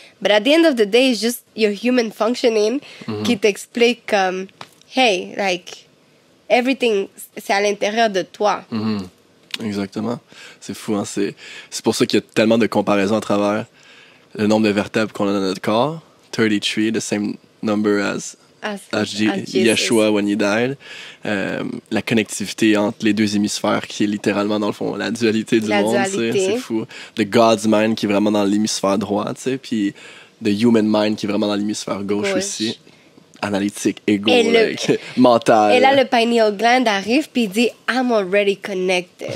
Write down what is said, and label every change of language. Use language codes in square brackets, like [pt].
[en] But at the end of the day, it's just your human functioning [fr] qui t'explique comme, [en] hey, like, everything, [fr] c'est à l'intérieur de toi. Exactement. C'est fou, hein? C'est pour ça qu'il y a tellement de comparaisons à travers le nombre de vertèbres qu'on a dans notre corps. [en] 33, the same number as Yeshua when he died. [fr] La connectivité entre les deux hémisphères qui est littéralement, dans le fond, la dualité du monde. C'est fou. [en] The God's mind [fr] qui est vraiment dans l'hémisphère droit, tu sais, puis [en] the human mind [fr] qui est vraiment dans l'hémisphère gauche aussi. Analytique, égo, mental. Et là, le pineal gland arrive puis il dit « [en] I'm already connected.